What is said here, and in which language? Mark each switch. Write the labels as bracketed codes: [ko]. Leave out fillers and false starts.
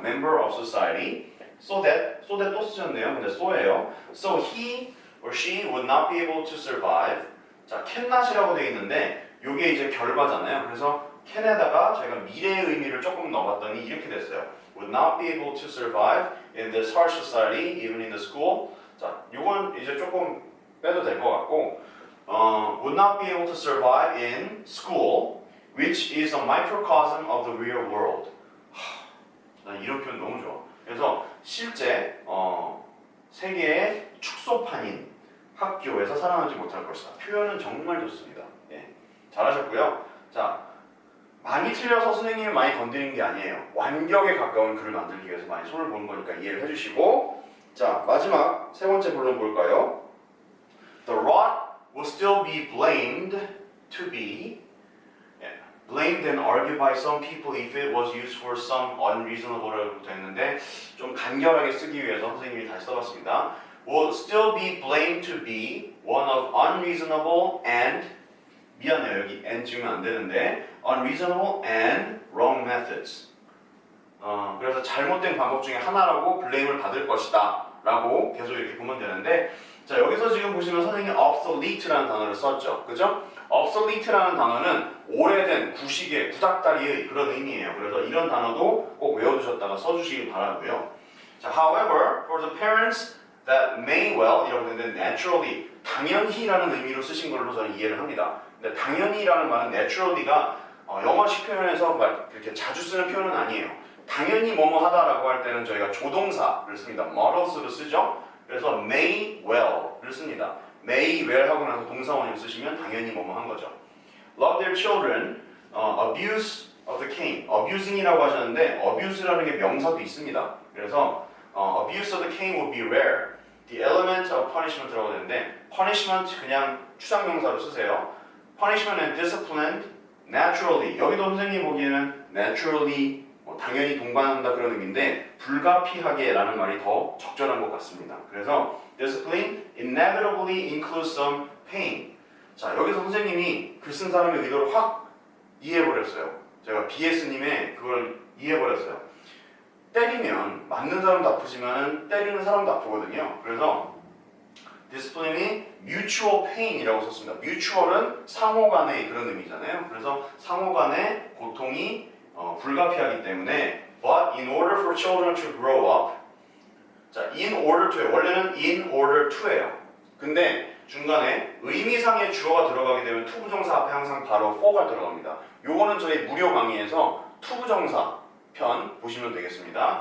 [en] member of society. so that [ko] 또 쓰셨네요. 근데 so예요. [en] So he or she would not be able to survive. [ko] 자, cannot이라고 되어 있는데 이게 이제 결과잖아요. 그래서 can에다가 저희가 미래의 의미를 조금 넣어봤더니 이렇게 됐어요. [en] Would not be able to survive in this harsh society, even in the school. [ko] 자, 이건 이제 조금 빼도 될 것 같고, [en] would not be able to survive in school, which is a microcosm of the real world. [ko] 난 이런 표현 너무 좋아. 그래서 실제 세계의 축소판인 학교에서 살아남지 못할 것이다. 표현은 정말 좋습니다. 예, 잘하셨고요. 자, 많이 틀려서 선생님이 많이 건드린 게 아니에요. 완벽에 가까운 글을 만들기 위해서 많이 손을 보는 거니까 이해를 해주시고, 자, 마지막 세 번째 본론 볼까요? [en] The rod will still be blamed to be blamed and argued by some people if it was used for some unreasonable [ko] 라고 됐는데 좀 간결하게 쓰기 위해서 선생님이 다시 써봤습니다. [en] Will still be blamed to be one of unreasonable and [ko] 미안해요. [en] 여기 and [ko] 지우면 안 되는데 [en] unreasonable and wrong methods. [ko] 그래서 잘못된 방법 중에 하나라고 블레임을 받을 것이다 라고 계속 이렇게 보면 되는데, 자, 여기서 지금 보시면 선생님이 obsolete라는 단어를 썼죠. 그죠? obsolete라는 단어는 오래된, 구식의, 구닥다리의 그런 의미예요. 그래서 이런 단어도 꼭 외워두셨다가 써주시길 바라고요. 자, [en] however, for the parents that may well [ko] 이라고 되는데 naturally, 당연히라는 의미로 쓰신 걸로 저는 이해를 합니다. 근데 당연히라는 말은 naturally가 영어식 표현에서 이렇게 자주 쓰는 표현은 아니에요. 당연히 뭐뭐 하다라고 할 때는 저희가 조동사를 씁니다. models를 쓰죠. 그래서 may well를 씁니다. may well 하고 나서 동사원을 쓰시면 당연히 뭐뭐 한 거죠. [en] Love their children, abuse of the cane. [ko] abusing이라고 하셨는데 abuse라는 게 명사도 있습니다. [en] 그래서 abuse of the cane would be rare. The element of punishment [ko] 라고 되는데 punishment 그냥 추상명사로 쓰세요. [en] punishment and discipline naturally. [ko] 여기도 선생님이 보기에는 naturally 당연히 동반한다 그런 의미인데 불가피하게라는 말이 더 적절한 것 같습니다. [en] 그래서 discipline inevitably includes some pain. [ko] 자, 여기서 선생님이 글 쓴 사람의 의도를 확 이해해버렸어요. 제가 BS님의 그걸 이해해버렸어요. 때리면 맞는 사람도 아프지만 때리는 사람도 아프거든요. 그래서 discipline이 mutual pain이라고 썼습니다. mutual은 상호 간의 그런 의미잖아요. 그래서 상호 간의 고통이 불가피하기 때문에 [en] but in order for children to grow up, 자, in order to 원래는 in order to예요. [ko] 근데 중간에 의미상의 주어가 들어가게 되면 투부정사 앞에 항상 바로 for가 들어갑니다. 요거는 저희 무료 강의에서 투부정사 편 보시면 되겠습니다.